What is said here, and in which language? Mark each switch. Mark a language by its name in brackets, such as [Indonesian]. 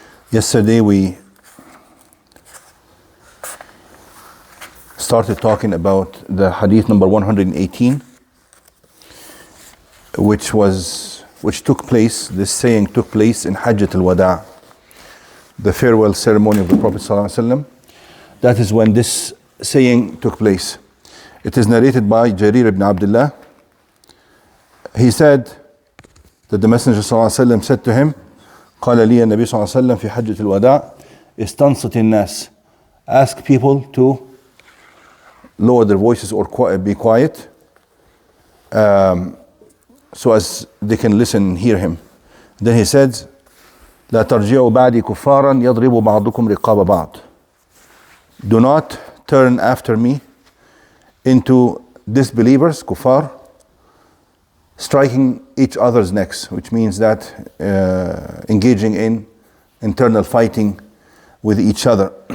[English] Yesterday we started talking about the hadith number 118, which took place, this saying took place in Hajjat al-Wada', the farewell ceremony of the Prophet sallallahu alaihi wasallam. That is when this saying took place. It is narrated by Jarir ibn Abdullah. He said that the Messenger [Arabic] صلى الله عليه وسلم [English] said to him, [Arabic] قال لي النبي صلى الله عليه وسلم في حجة الوداع استنصت الناس. [English] Ask people to lower their voices or be quiet, so as they can listen and hear him. Then he said, [Arabic] لا ترجعوا بعدي كفارا يضرب بعضكم رقاب بعض. [English] Do not turn after me into disbelievers, kuffar, striking each other's necks, which means that engaging in internal fighting with each other.